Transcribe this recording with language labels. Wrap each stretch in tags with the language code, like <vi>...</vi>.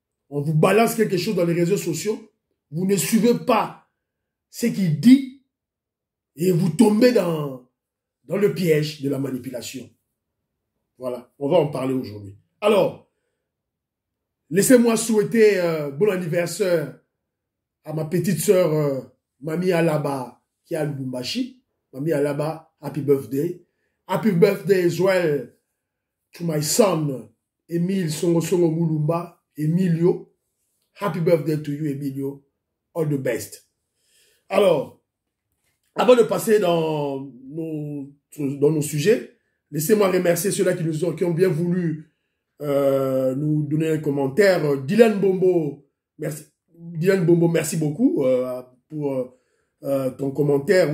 <fr>On vous balance quelque chose dans les réseaux sociaux, vous ne suivez pas ce qu'il dit et vous tombez dans le piège de la manipulation. Voilà, on va en parler aujourd'hui. Alors, laissez-moi souhaiter bon anniversaire à ma petite sœur Mami Alaba qui est à Lubumbashi.</fr> <en>Mami Alaba, happy birthday. Happy birthday as well to my son, Emile Songo Mulumba, Emilio. Happy birthday to you, Emilio. All the best.</en> <fr>Alors, avant de passer dans nos sujets, laissez-moi remercier ceux-là qui ont bien voulu nous donner un commentaire. Dylan Bombo, merci beaucoup pour ton commentaire.</fr>